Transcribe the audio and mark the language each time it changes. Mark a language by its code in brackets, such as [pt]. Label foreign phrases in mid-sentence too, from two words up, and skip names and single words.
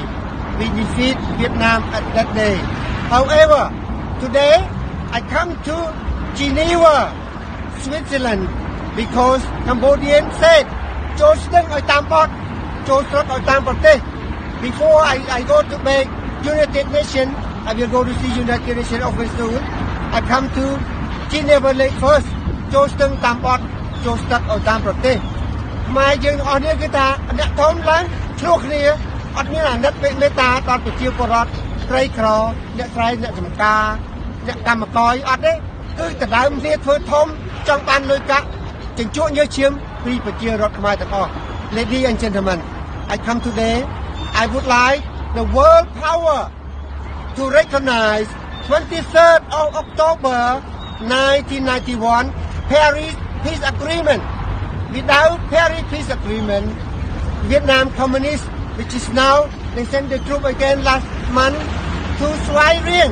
[en] We defeat Vietnam at that day. However, today I come to Geneva, Switzerland, because Cambodians said, before I go to make United Nations, I will go to see United Nations office soon. I come to Geneva Lake first. [km] ចូលស្ទឹងតាមបត់ចូលស្ទឹកឲ្យតាមប្រទេសខ្មែរយើងអស់នេះគឺថាអ្នកធំឡើងឆ្លោះគ្នាអត់មានអាណិតមេត្តាដល់ប្រជាពលរដ្ឋក្រីក្រអ្នកស្រែអ្នកចម្ការអ្នកកម្មករអត់ទេគឺដណ្ដើមគ្នាធ្វើធំចង់បានលុយកាក់ចិញ្ចក់ញើសឈាមពីប្រជារដ្ឋខ្មែរទាំងអស់ [en] Ladies and gentlemen, I come today. I would like the world power to recognize 23rd of October 1991 Paris Peace Agreement. Without Paris Peace Agreement, Vietnam Communists, which is now, they send the troop again last month to Svay Rieng.